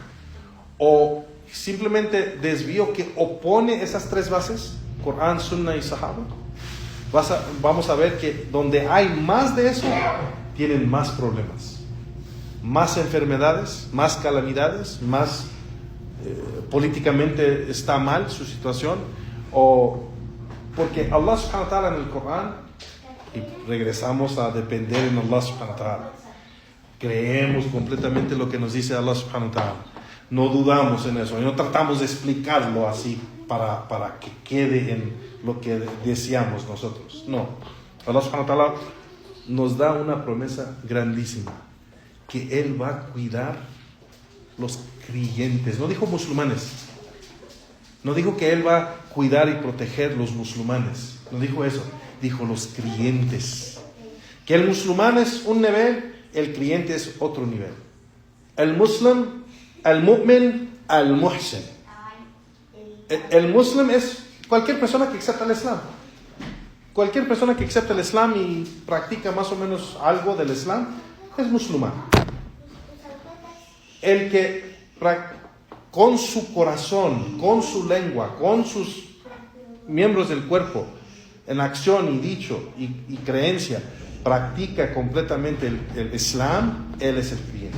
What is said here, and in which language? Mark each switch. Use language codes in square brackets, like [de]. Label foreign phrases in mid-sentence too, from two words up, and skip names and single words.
[es] o simplemente desvío que opone esas tres bases, Corán, Sunna y Sahaba, vamos a ver que donde hay más de eso, tienen más problemas, más enfermedades, más calamidades, más políticamente está mal su situación, o porque [ar] الله سبحانه وتعالى [es] en el Corán, y regresamos a depender en [ar] الله سبحانه وتعالى, [es] creemos completamente lo que nos dice [ar] الله سبحانه وتعالى, [es] no dudamos en eso, y no tratamos de explicarlo así para que quede en lo que deseamos nosotros. No, [ar] الله سبحانه وتعالى [es] nos da una promesa grandísima, que Él va a cuidar los creyentes. No dijo musulmanes, no dijo que Él va a cuidar y proteger los musulmanes, no dijo eso, dijo los creyentes. Que el musulmán es un nivel, el creyente es otro nivel. [ar] El مؤمن المحسن. [es] El muslim es cualquier persona que acepta el Islam. Cualquier persona que acepta el Islam y practica más o menos algo del Islam es musulmán. El que con su corazón, con su lengua, con sus miembros del cuerpo, en acción y dicho y creencia, practica completamente el Islam, él es el creyente.